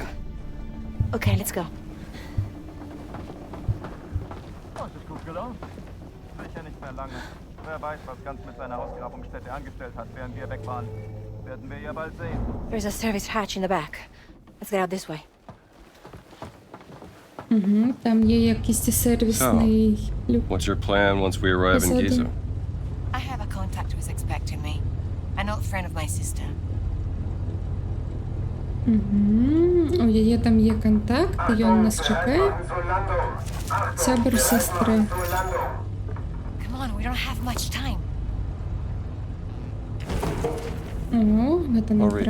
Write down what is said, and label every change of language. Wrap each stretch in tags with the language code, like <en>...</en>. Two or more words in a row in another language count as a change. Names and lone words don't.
<en>Okay, let's go.</en> <de>Das ist gut gelaufen. Sicher nicht mehr lange. Wer weiß, was Ganz mit seiner Ausgrabungsstätte angestellt hat, während wir weg waren. Werden wir ja bald sehen.</de> <en>There's a service hatch in the back. Let's get out this way.</en> <uk>Там є якийсь сервісний люк.</uk> <en>What's your plan once we arrive in Giza? I have a contact who's expecting me. An old friend of my sister.</en> <be>У яе там є контакт, ён нас чакае. Сябар сестры.</be> <en>Come on, we don't have much time.</en> <be>О, гэта нам</be> <en>I'll read</en>